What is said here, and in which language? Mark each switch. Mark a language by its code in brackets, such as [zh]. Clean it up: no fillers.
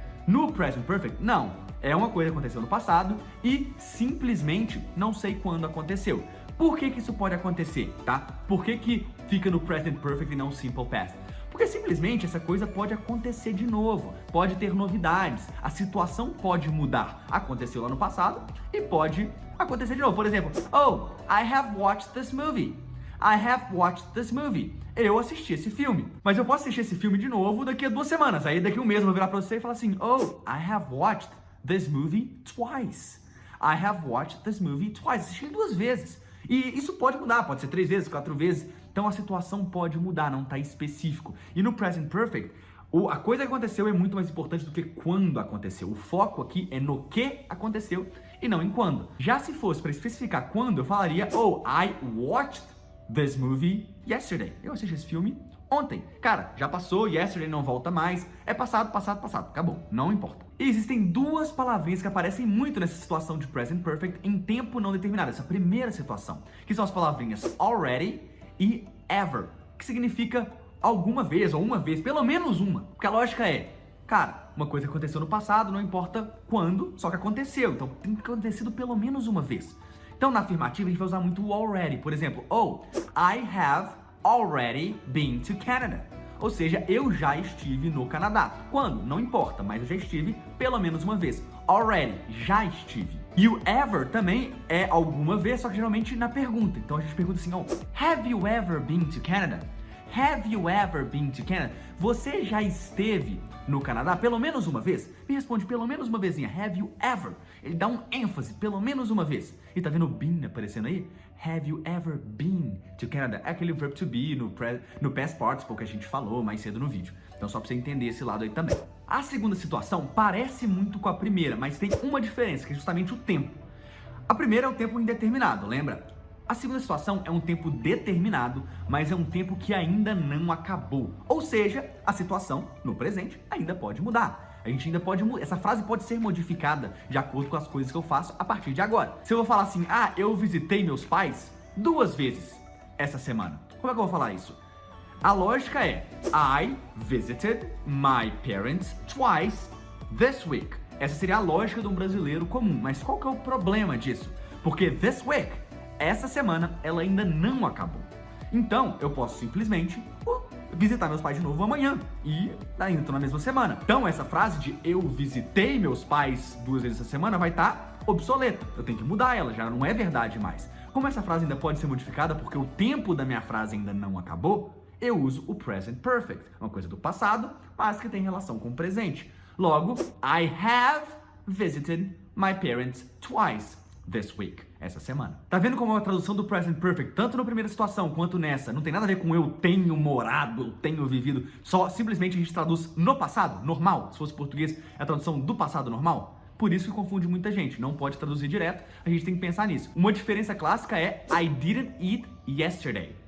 [pt] No Present Perfect, não. É uma coisa que aconteceu no passado e simplesmente não sei quando aconteceu. Por que que isso pode acontecer, tá? Por que que fica no Present Perfect e não Simple Past? Porque simplesmente essa coisa pode acontecer de novo, pode ter novidades, a situação pode mudar. Aconteceu lá no passado e pode acontecer de novo. [en] Por exemplo, oh, I have watched this movie. I have watched this movie. [pt] Eu assisti esse filme. Mas eu posso assistir esse filme de novo daqui a 2 semanas. Aí daqui a um mês eu vou virar pra você e falar assim, oh, [en] I have watched this movie twice. I have watched this movie twice. [pt] Assisti 2 vezes. E isso pode mudar, pode ser 3 vezes, 4 vezes. Então a situação pode mudar, não está específico. E no Present Perfect, A coisa que aconteceu é muito mais importante do que quando aconteceu. O foco aqui é no que aconteceu e não em quando. Já se fosse para especificar quando, eu falaria, oh, [en] I watched this movie yesterday. [pt] Eu assisti esse filme ontem. Cara, já passou, yesterday não volta mais. É passado, passado, passado. Acabou. Não importa. E existem duas palavrinhas que aparecem muito nessa situação de present perfect em tempo não determinado. Essa primeira situação, que são as palavrinhas already e ever, que significa alguma vez ou uma vez, pelo menos uma. Porque a lógica é, cara, uma coisa que aconteceu no passado, não importa quando, só que aconteceu. Então tem que ter acontecido pelo menos uma vez. Então na afirmativa a gente vai usar muito o already. [en] Por exemplo, oh, I have already been to Canada. [pt] Ou seja, eu já estive no Canadá. Quando? Não importa, mas eu já estive pelo menos uma vez. Already, já estive. E o ever também é alguma vez, só que geralmente na pergunta. Então a gente pergunta assim, oh, [en] have you ever been to Canada? Have you ever been to Canada? [pt] Você já esteve no Canadá pelo menos uma vez? Me responde pelo menos uma vezinha. [en] Have you ever? [pt] Ele dá um ênfase, pelo menos uma vez. E tá vendo o been aparecendo aí? [en] Have you ever been to Canada? [pt] É aquele verb to be no past participle que a gente falou mais cedo no vídeo. Então só pra você entender esse lado aí também. A segunda situação parece muito com a primeira, mas tem uma diferença, que é justamente o tempo. A primeira é o tempo indeterminado, lembra? A segunda situação é um tempo determinado, mas é um tempo que ainda não acabou. Ou seja, a situação no presente ainda pode mudar. A gente ainda pode mudar. Essa frase pode ser modificada de acordo com as coisas que eu faço a partir de agora. Se eu vou falar assim, ah, eu visitei meus pais 2 vezes essa semana. Como é que eu vou falar isso? [en] A lógica é, I visited my parents twice this week. [pt] Essa seria a lógica de um brasileiro comum. Mas qual que é o problema disso? Porque this week, essa semana, ela ainda não acabou. Então, eu posso simplesmente visitar meus pais de novo amanhã. E ainda tô na mesma semana. Então, essa frase de eu visitei meus pais 2 vezes essa semana vai estar obsoleta. Eu tenho que mudar ela, já não é verdade mais. Como essa frase ainda pode ser modificada porque o tempo da minha frase ainda não acabou, eu uso o present perfect. Uma coisa do passado, mas que tem relação com o presente. [en] Logo, I have visited my parents twice this week, [pt] essa semana. Tá vendo como a tradução do present perfect, tanto na primeira situação quanto nessa, não tem nada a ver com eu tenho morado, eu tenho vivido, só simplesmente a gente traduz no passado, normal. Se fosse português, é a tradução do passado normal. Por isso que confunde muita gente, não pode traduzir direto, a gente tem que pensar nisso. Uma diferença clássica é [en] I didn't eat yesterday.